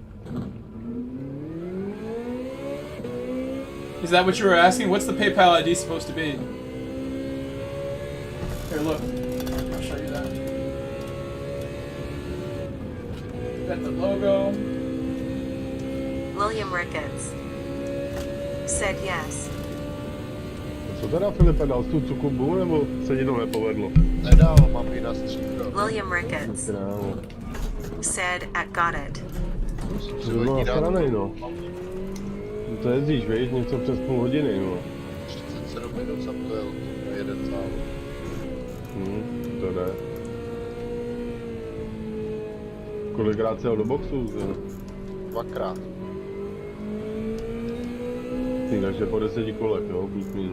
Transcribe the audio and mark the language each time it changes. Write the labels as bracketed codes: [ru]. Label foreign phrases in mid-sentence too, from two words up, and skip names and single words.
[en] Is that what you were asking? What's the PayPal ID supposed to be? Here, look. I'll show you that. Got the logo. William Ricketts said yes. [cs] Co teda Filipe dal tu cukubu, nebo se ti to nepovedlo? Nedal, mám ji na stříbro. [en] William Ricketts [cs] Krávo. [en] said at got it. [cs] To by bylo nasranej, no. To jezdíš, víš, něco přes půl hodiny, no. 37 minut jsem to jel, na jeden závod. To jde. Kolikrát jsi jel do boxu? Dvakrát. Takže po 10 kolech, jo, plus minus.